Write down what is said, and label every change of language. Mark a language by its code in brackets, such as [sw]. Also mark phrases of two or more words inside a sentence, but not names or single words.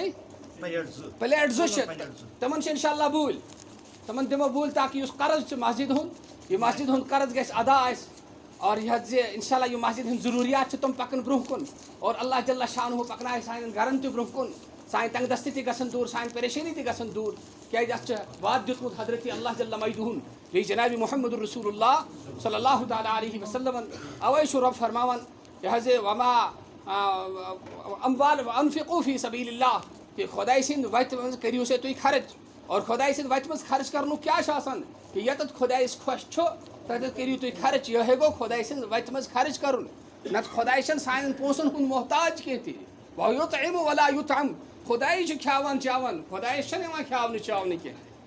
[ks] بیٚیہِ پلیٹ زٕ چھِ تِمن چھِ انشاءاللہ بوٗلۍ تِمن دِمو بوٗلۍ تاکہِ یُس قرض چھُ مسجد ہُنٛد یہِ مسجد ہُنٛد قرض گژھِ ادا اَسہِ اور یہ حظ انشاءاللہ یہ مسجد ہٕنٛدۍ ضروٗریات چھِ تِم پَکن برونٛہہ کُن اور اللہ [ar] جل شانہ [ks] پَکنایہِ سانٮ۪ن گرن تہِ برونٛہہ کُن سانہِ تنگ دستی تہِ گژھن دوٗر سانہِ پریشٲنی تہِ گژھن دوٗر کیازِ اَتھ چھُ وعدٕ دیُتمُت حضرت اللہ جل مجدہن بیٚیہِ جنابِ محمد رسول اللہ [ar] صلی اللہ تعالیٰ علیہ وسلمن [ks] اوے چھُ رۄب فرماوان یہِ حظ وما [ar] اموال انفقوا فی سبیل اللہ [ks] کہ خۄداے سٕنٛدِ وتہِ منٛز کٔرِو سا تُہۍ خرٕچ اور خۄداے سٕنٛدِ وتہِ منٛز خرٕچ کرنُک کیاہ چھُ آسان کہ ییٚتٮ۪تھ خۄدایس خۄش چھُ تتٮ۪تھ کٔرِو تُہۍ خرٕچ یِہوے گوٚو خۄداے سٕنٛدِ وتہِ منٛز خرٕچ کرُن نتہٕ خۄداے چھُنہٕ سانٮ۪ن پونٛسن ہُنٛد محتاج کینٛہہ تہِ [ar] وَیُطعِمُ وَلا یُطعم [ks] خۄداے چھُ کھٮ۪وان چٮ۪وان خۄدایس چھنہٕ یِوان کھٮ۪ونہٕ چٮ۪ونہٕ کینٛہہ